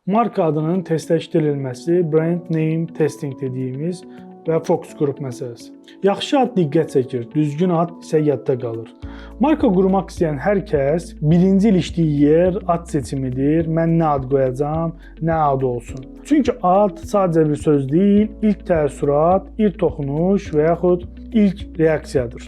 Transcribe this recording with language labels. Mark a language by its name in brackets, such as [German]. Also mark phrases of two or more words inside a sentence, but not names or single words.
[Azerbaijani] Marka adının testləşdirilməsi, [English] brand name testing [Azerbaijani] dediyimiz və fokus qrup məsələsi. Yaxşı ad diqqət çəkir, düzgün ad isə yadda qalır. Marka qurmaq istəyən hər kəs birinci ilişdiyi yer ad seçimidir. Mən nə ad qoyacağam, nə ad olsun. Çünki ad sadəcə bir söz deyil, ilk təəssürat, ilk toxunuş və yaxud ilk reaksiyadır.